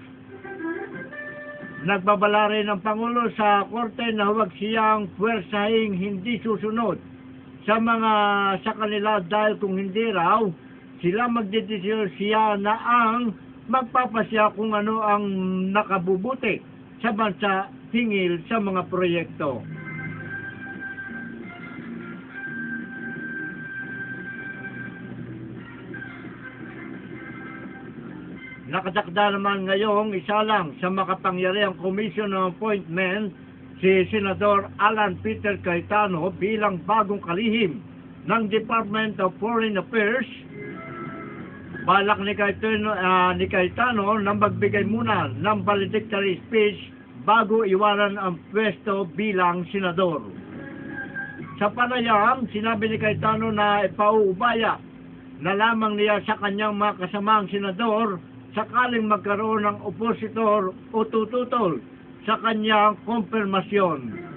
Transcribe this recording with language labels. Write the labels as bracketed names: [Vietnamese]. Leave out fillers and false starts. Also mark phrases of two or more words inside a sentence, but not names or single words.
[Filipino] Nagbabala rin ng Pangulo sa korte na huwag siyang puwersahing hindi susunod sa kanila dahil kung hindi raw sila magdedesisyon, siya na ang magpapasya kung ano ang nakabubuti sa bansa hingil sa mga proyekto. Nakatakda naman ngayong isa lang sa makapangyarihang Commission on Appointment si Senador Alan Peter Cayetano bilang bagong kalihim ng Department of Foreign Affairs. Balak ni Cayetano na magbigay muna ng [English] valedictory speech [Filipino] bago iwanan ang pwesto bilang senador. Sa panayam, sinabi ni Cayetano na ipauubaya na lamang niya sa kanyang mga kasamang senador sakaling magkaroon ng opositor o tututol sa kanyang konfirmasyon.